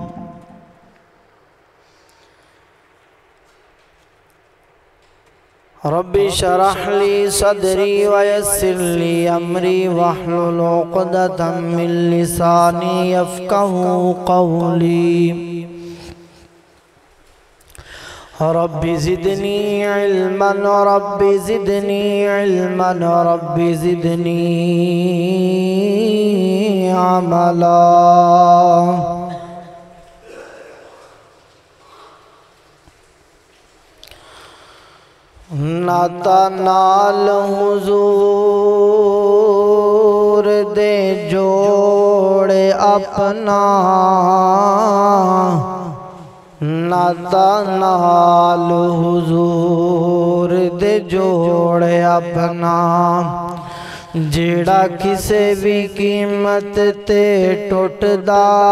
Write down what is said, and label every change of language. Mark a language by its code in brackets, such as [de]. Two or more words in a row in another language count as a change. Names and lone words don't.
[ar] ربي اشرح لي صدري ويسر لي أمري واحلل عقدة من لساني يفقهوا قولي. رب زدني علما رب زدني علما رب زدني عملا. [pa] ناتا نال حضور دے جوڑے اپنا ناتا نال حضور دے جوڑے اپنا جیڑا کسے بھی قیمت تے ٹوٹدا